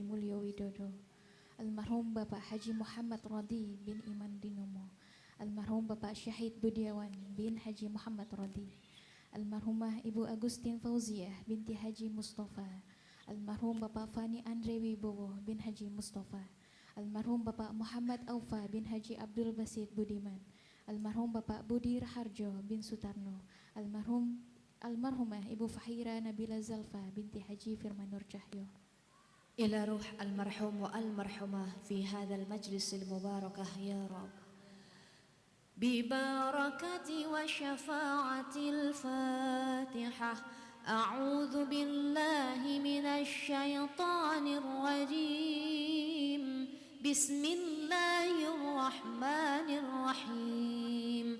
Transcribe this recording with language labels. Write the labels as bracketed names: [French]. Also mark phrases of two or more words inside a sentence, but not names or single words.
[Indonesian] Mulyo Widodo, almarhum Bapak Haji Muhammad Rodi bin Iman Dinomo, almarhum Bapak Syahid Budiawan bin Haji Muhammad Rodi, almarhumah Ibu Agustin Fauziah binti Haji Mustafa, almarhum Bapak Fani Andre Wibowo bin Haji Mustafa, almarhum Bapak Muhammad Aufa bin Haji Abdul Basit Budiman, almarhum Bapak Budi Raharjo bin Sutarno, almarhumah Ibu Fahira Nabila Zalfa binti Haji Firman Nur Cahyo. [Arabic] إلى روح المرحوم و المرحومة في هذا المجلس المباركة يا رب. ببركة و شفاعة الفاتحة. أعوذ بالله من الشيطان الرجيم. بسم الله الرحمن الرحيم.